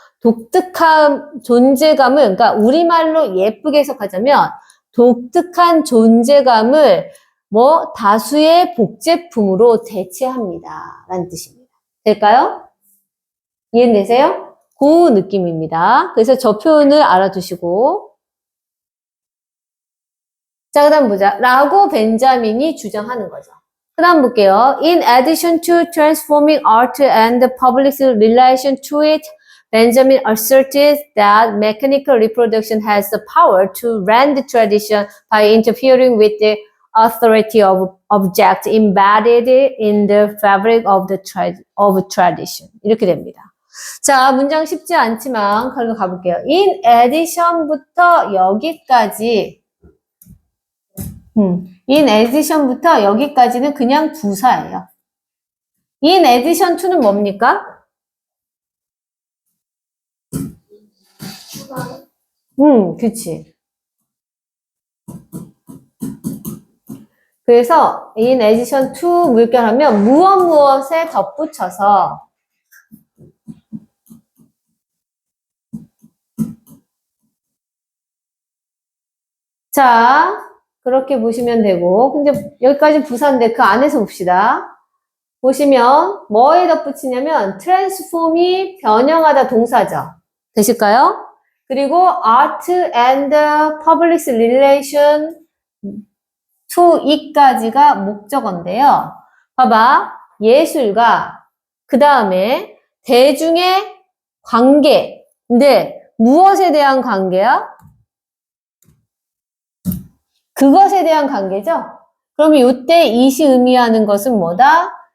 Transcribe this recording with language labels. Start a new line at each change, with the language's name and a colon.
Korean: 독특한 존재감을, 그러니까 우리말로 예쁘게 해석하자면 독특한 존재감을 뭐 다수의 복제품으로 대체합니다. 라는 뜻입니다. 될까요? 이해되세요? 그 느낌입니다. 그래서 저 표현을 알아두시고. 자, 그 다음 보자. 라고 벤자민이 주장하는 거죠. 그 다음 볼게요.
English: In addition to transforming art and the public's relation to it, Benjamin asserted that mechanical reproduction has the power to rend tradition by interfering with the authority of objects embedded in the fabric of tradition.
Korean: 이렇게 됩니다. 자, 문장 쉽지 않지만 그럼 가볼게요. In addition부터 여기까지 in addition부터 여기까지는 그냥 부사예요. in addition to는 뭡니까? 그치. 그래서 in addition to 물결하면 무엇에 덧붙여서 자, 그렇게 보시면 되고 근데 여기까지 부사인데 그 안에서 봅시다. 보시면 뭐에 덧붙이냐면 transform이 변형하다 동사죠. 되실까요? 그리고 art and public relation to it 까지가 목적어인데요. 봐봐. 예술가 그 다음에 대중의 관계. 근데 무엇에 대한 관계야? 그것에 대한 관계죠? 그럼 이때 이시 의미하는 것은 뭐다?